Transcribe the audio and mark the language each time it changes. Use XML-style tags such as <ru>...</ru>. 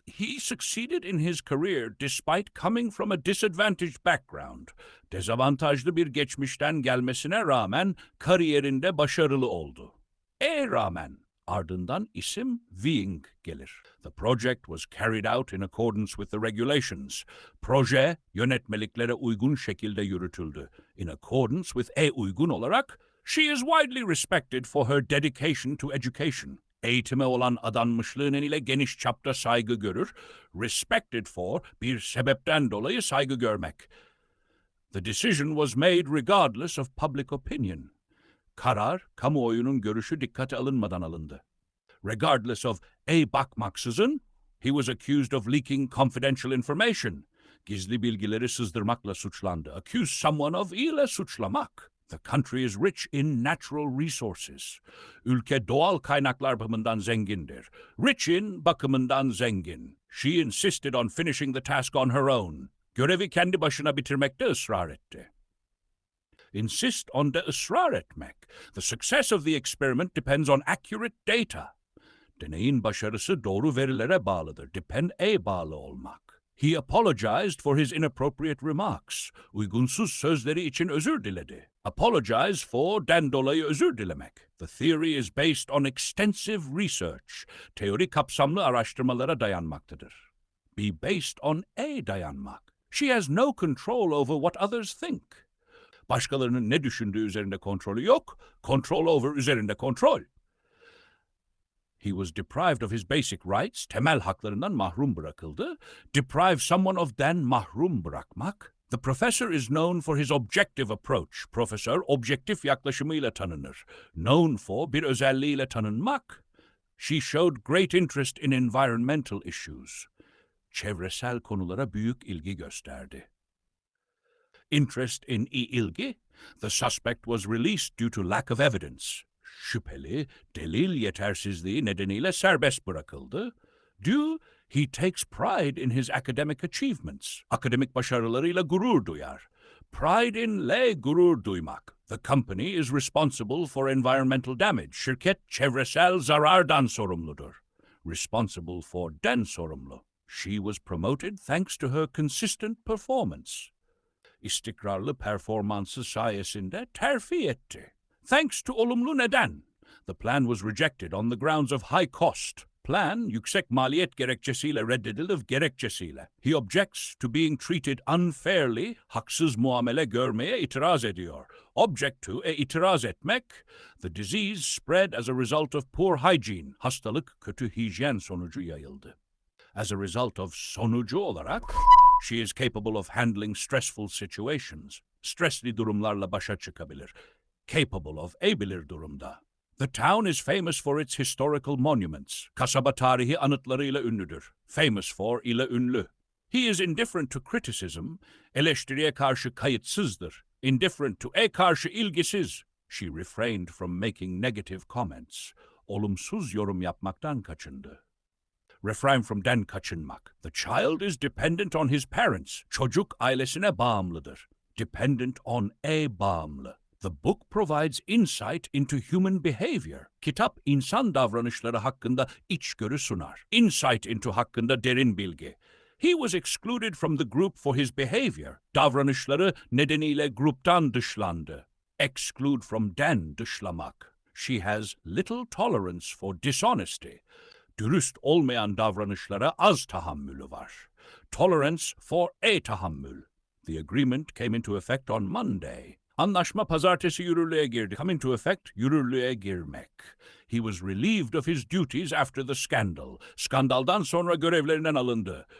<en>He succeeded in his career despite coming from a disadvantaged background.</en> <tr>Dezavantajlı bir geçmişten gelmesine rağmen kariyerinde başarılı oldu. Rağmen ardından isim Wing gelir.</tr> <en>The project was carried out in accordance with the regulations.</en> <tr>Proje yönetmeliklere uygun şekilde yürütüldü.</tr> <en>In accordance with</en> <tr>uygun olarak,</tr> <en>she is widely respected for her dedication to education.</en> <tr>Eğitime olan adanmışlığı nedeniyle geniş çapta saygı görür.</tr> <en>Respected for,</en> <tr>bir sebepten dolayı saygı görmek.</tr> <en>The decision was made regardless of public opinion.</en> <tr>Karar, kamuoyunun görüşü dikkate alınmadan alındı.</tr> <en>Regardless of bakmaksızın, he was accused of leaking confidential information.</en> <tr>Gizli bilgileri sızdırmakla suçlandı.</tr> <en>Accuse someone of</en> <tr>ile suçlamak.</tr> <en>The country is rich in natural resources.</en> <tr>Ülke doğal kaynaklar bakımından zengindir.</tr> <en>Rich in</en> <tr>bakımından zengin.</tr> <en>She insisted on finishing the task on her own.</en> <tr>Görevi kendi başına bitirmekte ısrar etti.</tr> <en>Insist on</en> <tr>de ısrar etmek.</tr> <en>The success of the experiment depends on accurate data.</en> <tr>Deneyin başarısı doğru verilere bağlıdır. Depend bağlı olmak.</tr> <en>He apologized for his inappropriate remarks.</en> <tr>Uygunsuz sözleri için özür diledi.</tr> <en>Apologize for'den</en> <tr>dolayı özür dilemek.</tr> <en>The theory is based on extensive research.</en> <tr>Teori kapsamlı araştırmalara dayanmaktadır.</tr> <en>Be based on</en> <tr>dayanmak.</tr> <en>She has no control over what others think.</en> <tr>Başkalarının ne düşündüğü üzerinde kontrolü yok.</tr> <en>Control over</en> <tr>üzerinde kontrol.</tr> <en>He was deprived of his basic rights,</en> <tr>temel haklarından mahrum bırakıldı.</tr> <en>Deprive someone of'den</en> <tr>mahrum bırakmak.</tr> <en>The professor is known for his objective approach.</en> <tr>Profesör objektif yaklaşımıyla tanınır.</tr> <en>Known for</en> <tr>bir özelliğiyle tanınmak.</tr> <en>She showed great interest in environmental issues.</en> <tr>Çevresel konulara büyük ilgi gösterdi.</tr> <en>Interest in ilgi. The suspect was released due to lack of evidence.</en> <tr>Şüpheli, delil yetersizliği nedeniyle serbest bırakıldı.</tr> <en>He takes pride in his academic achievements.</en> <tr>Akademik başarılarıyla gurur duyar.</tr> <en>Pride in</en> <tr>gurur duymak.</tr> <en>The company is responsible for environmental damage.</en> <tr>Şirket çevresel zarardan sorumludur.</tr> <en>Responsible for</en> <tr>den sorumlu.</tr> <en>She was promoted thanks to her consistent performance.</en> <tr>İstikrarlı performansı sayesinde terfi etti.</tr> <en>Thanks to</en> <tr>olumlu neden.</tr> <en>The plan was rejected on the grounds of high cost.</en> <tr>Plan, yüksek maliyet gerekçesiyle reddedildi gerekçesiyle.</tr> <en>He objects to being treated unfairly,</en> <tr>haksız muamele görmeye itiraz ediyor.</tr> <en>Object to,</en> <tr>itiraz etmek.</tr> <en>The disease spread as a result of poor hygiene.</en> <tr>Hastalık kötü hijyen sonucu yayıldı.</tr> <en>As a result of</en> <tr>sonucu olarak,</tr> <en>she is capable of handling stressful situations.</en> <tr>Stresli durumlarla başa çıkabilir.</tr> <en>Capable of,</en> <tr>bilir durumda.</tr> <en>The town is famous for its historical monuments.</en> <tr>Kasaba tarihi anıtlarıyla ünlüdür.</tr> <en>Famous for</en> <tr>ile ünlü.</tr> <en>He is indifferent to criticism.</en> <tr>Eleştiriye karşı kayıtsızdır.</tr> <en>Indifferent to,</en> <tr>karşı ilgisiz.</tr> <en>She refrained from making negative comments.</en> <tr>Olumsuz yorum yapmaktan kaçındı.</tr> <en>Refrain from</en> <tr>den kaçınmak.</tr> <en>The child is dependent on his parents.</en> <tr>Çocuk ailesine bağımlıdır.</tr> <en>Dependent on,</en> <tr>bağımlı.</tr> <en>The book provides insight into human behavior.</en> <tr>Kitap insan davranışları hakkında içgörü sunar.</tr> <en>Insight into</en> <tr>hakkında derin bilgi.</tr> <en>He was excluded from the group for his behavior.</en> <tr>Davranışları nedeniyle gruptan dışlandı.</tr> <en>Exclude from</en> <tr>den dışlamak.</tr> <en>She has little tolerance for dishonesty.</en> <tr>Dürüst olmayan davranışlara az tahammülü var.</tr> <en>Tolerance for tahammül. The agreement came into effect on Monday.</en> <tr>Anlaşma pazartesi yürürlüğe girdi.</tr> <en>Come into effect,</en> <tr>yürürlüğe girmek.</tr> <en>He was relieved of his duties after the scandal.</en> <tr>Skandaldan sonra görevlerinden alındı.</tr>